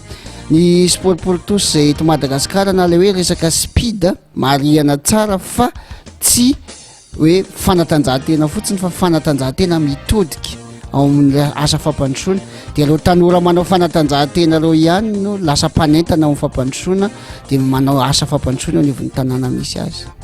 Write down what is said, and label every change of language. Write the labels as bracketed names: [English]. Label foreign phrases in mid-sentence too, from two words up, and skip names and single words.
[Malagasy] Ny [French] sport pour tous [Malagasy] zay eto Madagasikara na le hoe resaka speed marihana tsara fa tsy hoe fanatanjahantena fotsiny fa fanatanjahantena mitodika ao amin'ny asa fampandrosoana, dia ireo tanora manao fanatanjahantena ireo ihany no lasa mpanentana ao amin'ny fampandrosoana dia manao asa fampandrosoana eo anivon'ny tanàna misy azy.